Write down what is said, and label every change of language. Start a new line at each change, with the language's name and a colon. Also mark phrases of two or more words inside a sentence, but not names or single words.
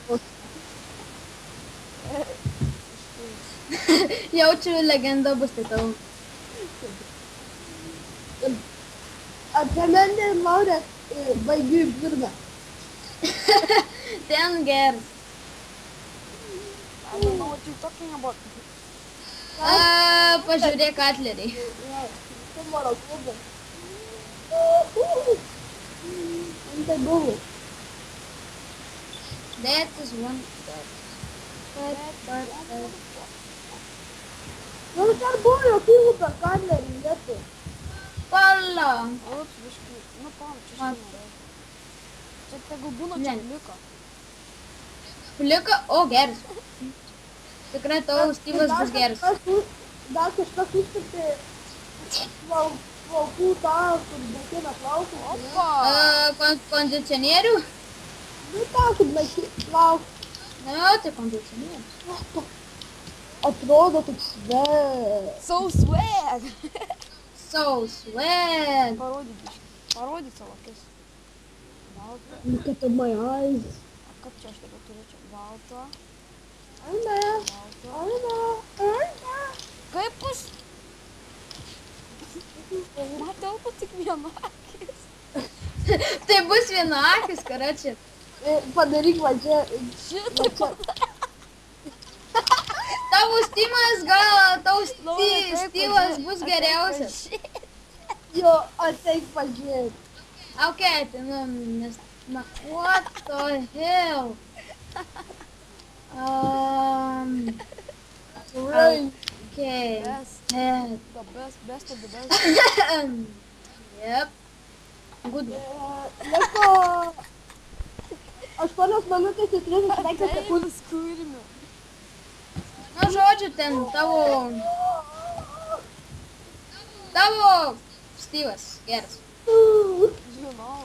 Lithuanian: Jaučiu legendą bus tai tau. Apie mane ir Laurę baigiu į pirmą. Ten geras.
English: I don't know what you're talking about.
Lithuanian: Pažiūrėk Atlerį. Humoro klubas. Tai buvo.
English: That is one.
Lithuanian: Nu, dar buvo jokių per Katlerį vietų. Pala. Ups, biškai. Nu, pam, čia štai nereikia. Čia tegu būna čia liko. Plika, o geras. Tikrai tau Styvas bus geras. Dar kažkas užtikti plaukų tą, kur bekina plaukus. Opa! Kondicionierių? Nu, tą, kur bekina plaukus. Na, tai kondicionierius. Atrodo taip sveg.
English: So swag! So swag.
Lithuanian: Parodyk biškai. Parodyk savo akis. Balta.
English: Look at my eyes.
Lithuanian: A kaip čia aš dabar turėčiau? Balta. Aina, Balta. aina, aina. Kaip bus? Matau, kad tik viena akis. Tai bus viena akis, karačiai. Padaryk va čia. Šitą Tavo Styvas Styvas bus geriausias. Jo, ateik pažiūrėk. Ok, tai nes...
English: What the hell? Right. Okay. Best. Head. The best of the best. Yep. Good.
Lithuanian: Liko 8 minutės ir 35 sekundės. Kūrime. Nu, žodžiu, ten tavo Styvas geras. Žinau.